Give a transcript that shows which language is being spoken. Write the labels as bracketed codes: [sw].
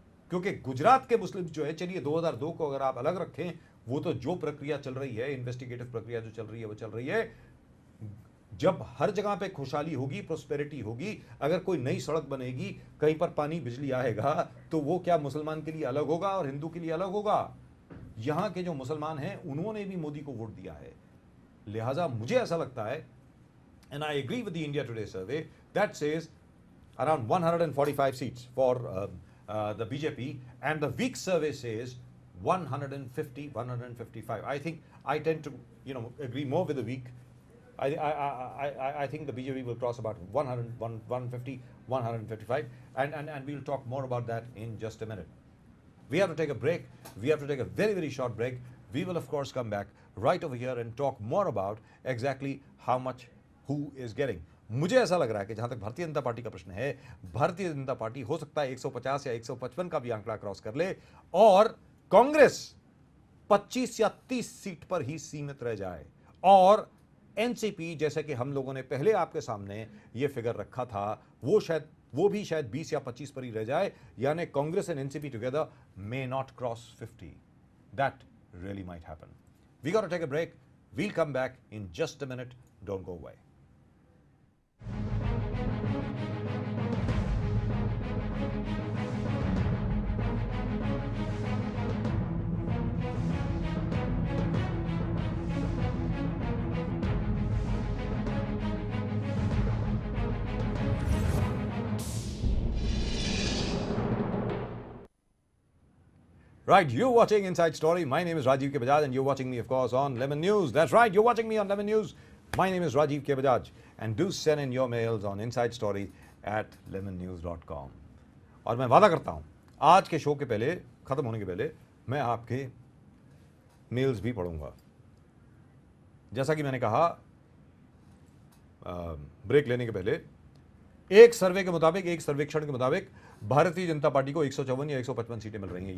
[hi] क्योंकि गुजरात के मुस्लिम जो है, चलिए 2002 को अगर आप अलग रखें, वो तो जो प्रक्रिया चल रही है, इन्वेस्टिगेटिव प्रक्रिया जो चल रही है वो चल रही है। जब हर जगह पे खुशहाली होगी, प्रोस्पेरिटी होगी, अगर कोई नई सड़क बनेगी, कहीं पर पानी बिजली आएगा, तो वो क्या मुसलमान के लिए अलग होगा और हिंदू के लिए अलग होगा? यहां के जो मुसलमान हैं उन्होंने भी मोदी को वोट दिया है। लिहाजा मुझे ऐसा लगता है, [en] And I agree with the India Today survey that says around 145 seats for the BJP, and the week survey says 150, 155. I think I tend to agree more with the week. I think the BJP will cross about 100, 150, 155, and we'll talk more about that in just a minute. We have to take a break. We have to take a very, very short break. We will, of course, come back right over here and talk more about exactly how much who is getting. [hi] मुझे ऐसा लग रहा है कि जहां तक Bharatiya Janata party का प्रश्न है, भारतीय जनता पार्टी हो सकता है 150 या 155 का भी आंकड़ा क्रॉस कर ले और कांग्रेस 25 या 30 सीट पर ही सीमित रह जाए और एनसीपी, जैसे कि हम लोगों ने पहले आपके सामने ये फिगर रखा था, वो भी शायद 20 या 25 पर ही रह जाए, यानी Congress [en] And NCP together may not cross 50. That really might happen. We got to take a break. We'll come back in just a minute. Don't go away. Right, you're watching Inside Story. My name is Rajiv K. Bajaj and you're watching me, of course, on Lemon News. That's right, you're watching me on Lemon News. My name is Rajiv K. Bajaj. And do send in your mails on Inside Story at lemonnews.com. [hi] और मैं वादा करता हूँ, आज के show के पहले, ख़त्म होने के पहले, मैं आपके मेल्स भी पढ़ूंगा. जैसा कि मैंने कहा ब्रेक लेने के पहले, एक सर्वे के मुताबिक, एक सर्वेक्षण के मुताबिक भारतीय जनता पार्टी को 154 या 155 सीटें मिल रही हैं.